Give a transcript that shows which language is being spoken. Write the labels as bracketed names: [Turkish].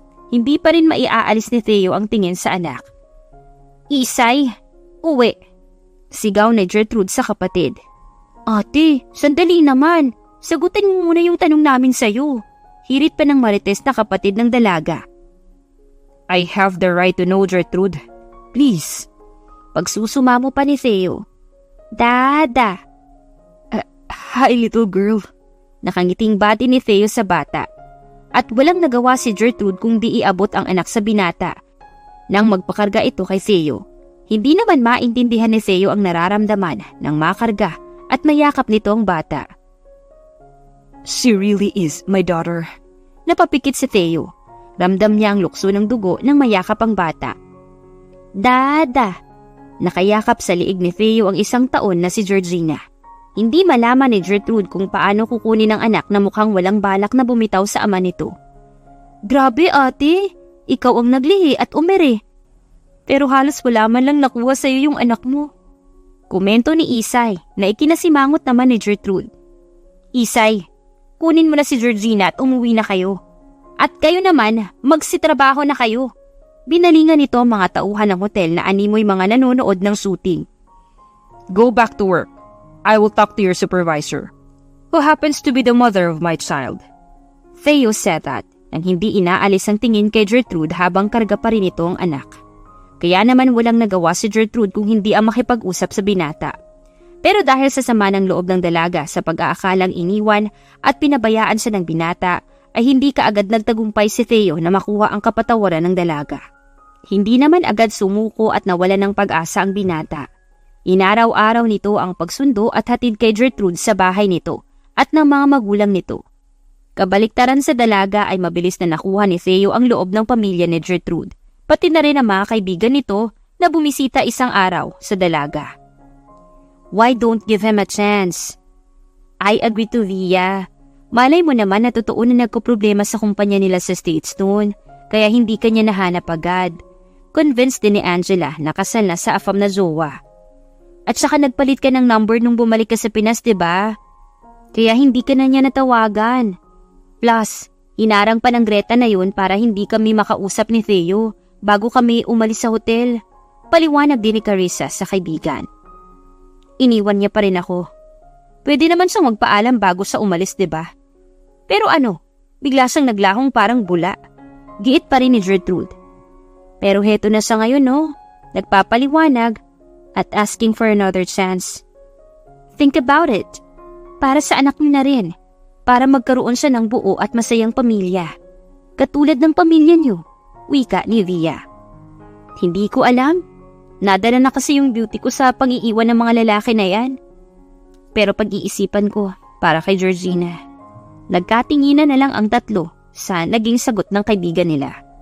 [Filipino] Hindi pa rin maiaalis ni Theo ang tingin sa anak. Isay, uwi. Sigaw ni Gertrude sa kapatid. Ate, sandali naman. Sagutin mo muna yung tanong namin sa'yo. Hirit pa ng marites na kapatid ng dalaga. [English] I have the right to know, Gertrude. [Filipino] Please. Pagsusumamo pa ni Theo. Dada. [English] Hi, little girl. [Filipino] Nakangiting bati ni Theo sa bata. At walang nagawa si Gertrude kung di iabot ang anak sa binata. Nang magpakarga ito kay Theo, hindi naman maintindihan ni Theo ang nararamdaman ng makarga at mayakap nito ang bata. [English] She really is my daughter. [Filipino] Napapikit si Theo. Ramdam niya ang lukso ng dugo nang mayakap ang bata. Dada! Nakayakap sa liig ni Theo ang 1 taon na si Georgina. Hindi malaman ni Gertrude kung paano kukunin ang anak na mukhang walang balak na bumitaw sa ama nito. Grabe ate! Ikaw ang naglihi at umere. Pero halos wala man lang nakuha sa iyo yung anak mo. Komento ni Isay na ikinasimangot naman ni Gertrude. Isay, kunin mo na si Georgina at umuwi na kayo. At kayo naman, magsitrabaho na kayo. Binalingan nito ang mga tauhan ng hotel na animoy mga nanonood ng shooting. [English] Go back to work. I will talk to your supervisor, who happens to be the mother of my child. Theo said that [Filipino] nang hindi inaalis ang tingin kay Gertrude habang karga pa rin ito ang anak. Kaya naman walang nagawa si Gertrude kung hindi ang makipag-usap sa binata. Pero dahil sa sama ng loob ng dalaga sa pag-aakalang iniwan at pinabayaan siya ng binata, ay hindi kaagad nagtagumpay si Theo na makuha ang kapatawaran ng dalaga. Hindi naman agad sumuko at nawala ng pag-asa ang binata. Inaraw-araw nito ang pagsundo at hatid kay Gertrude sa bahay nito at ng mga magulang nito. Kabaliktaran sa dalaga ay mabilis na nakuha ni Theo ang loob ng pamilya ni Gertrude, pati na rin ang mga kaibigan nito na bumisita isang araw sa dalaga. [English] Why don't give him a chance? I agree to Via. [Filipino] Malay mo naman na totoo na nagko-problema sa kumpanya nila sa States noon, kaya hindi kanya nahanap agad. Convinced din ni Angela na kasal na sa afam na jowa. At saka nagpalit ka ng number nung bumalik ka sa Pinas, diba? Kaya hindi ka na niya natawagan. Plus, hinarang pa ng Greta na yun para hindi kami makausap ni Theo bago kami umalis sa hotel. Paliwanag din ni Carissa sa kaibigan. Iniwan niya pa rin ako. Pwede naman siyang magpaalam bago sa umalis, diba? Pero ano, bigla siyang naglahong parang bula. Giit pa rin ni Gertrude. Pero heto na siya ngayon, no? Nagpapaliwanag at [English] asking for another chance. Think about it. [Filipino] Para sa anak niya na rin. Para magkaroon siya ng buo at masayang pamilya. Katulad ng pamilya niyo, wika ni Via. Hindi ko alam. Nadala na kasi yung beauty ko sa pang-iiwan ng mga lalaki na yan. Pero pag-iisipan ko para kay Georgina. Nagkatinginan na lang ang tatlo sa naging sagot ng kaibigan nila.